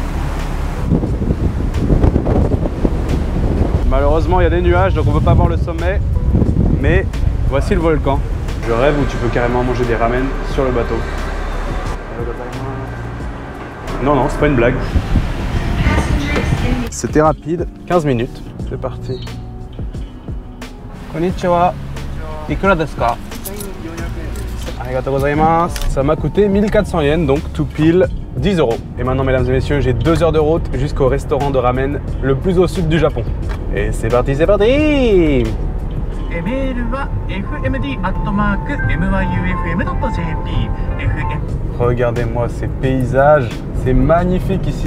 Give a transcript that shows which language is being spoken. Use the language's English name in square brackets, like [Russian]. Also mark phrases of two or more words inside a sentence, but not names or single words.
[French] Malheureusement, il y a des nuages, donc on ne peut pas voir le sommet. Mais voici le volcan. Je rêve où tu peux carrément manger des ramen sur le bateau. Non, c'est pas une blague. C'était rapide, 15 minutes. C'est parti. [Japanese] こんにちは。いくらですか? ありがとうございます. [French] Ça m'a coûté 1400 yens, donc tout pile 10 €. Et maintenant, mesdames et messieurs, j'ai 2 heures de route jusqu'au restaurant de ramen le plus au sud du Japon. Et c'est parti, c'est parti! Regardez-moi ces paysages, c'est magnifique ici.